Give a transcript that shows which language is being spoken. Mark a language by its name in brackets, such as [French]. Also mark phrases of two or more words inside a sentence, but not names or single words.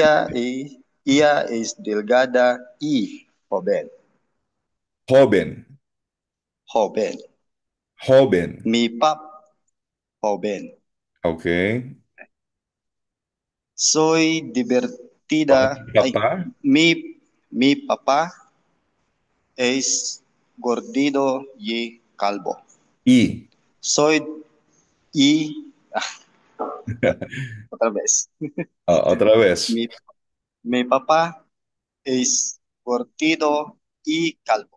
[Spanish] Ella es delgada y joven. Joven. Joven. Joven. Mi pap, joven. [English] Okay. [Spanish] Soy divertida. [Filipino] Pangalan ka Ay, pa? [Spanish] mi papá es gordito y calvo. I. Soy y otra vez. Otra vez. Mi, mi papá es gordito y calvo.